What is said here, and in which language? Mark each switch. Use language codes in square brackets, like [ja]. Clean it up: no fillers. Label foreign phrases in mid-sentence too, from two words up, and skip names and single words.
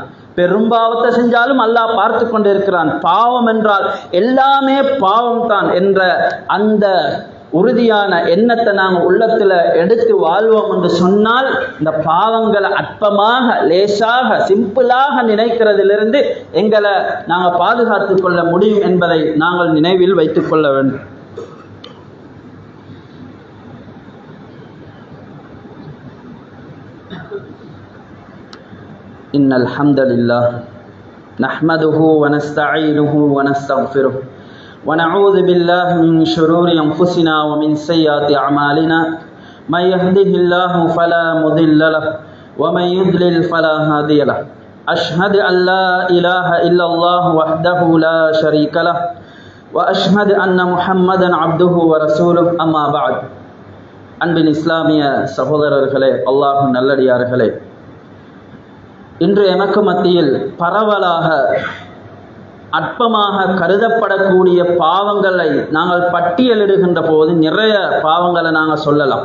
[ta] பெரும்பாவத்தை செஞ்சாலும் அல்லாஹ் பார்த்து கொண்டிருக்கிறான். பாவம் என்றால் எல்லாமே பாவம் தான் என்ற அந்த உறுதியான எண்ணத்தை நாங்கள் உள்ளத்தில் எடுத்து வாழ்வோம் என்று சொன்னால், இந்த பாவங்களை அற்பமாக, லேசாக, சிம்பிளாக நினைக்கிறதிலிருந்து எங்களை நாங்கள் பாதுகாத்து கொள்ள முடியும் என்பதை நாங்கள் நினைவில் வைத்துக் கொள்ள வேண்டும். [ar] إن الحمد لله نحمده ونستعينه ونستغفره ونعوذ بالله من شرور أنفسنا ومن سيئات أعمالنا من يهده الله فلا مضل له ومن يضلل فلا هادي له أشهد أن لا إله إلا الله وحده لا شريك له وأشهد أن محمدا عبده ورسوله أما بعد. [ta] அன்பின் இஸ்லாமிய சகோதரர்களே, அல்லாஹ்வின் நல்லடியார்களே, இன்று எமக்கு மத்தியில் பரவலாக அற்பமாக கருதப்படக்கூடிய பாவங்களை நாங்கள் பட்டியலிடுகின்ற போது நிறைய பாவங்களை நாங்கள் சொல்லலாம்.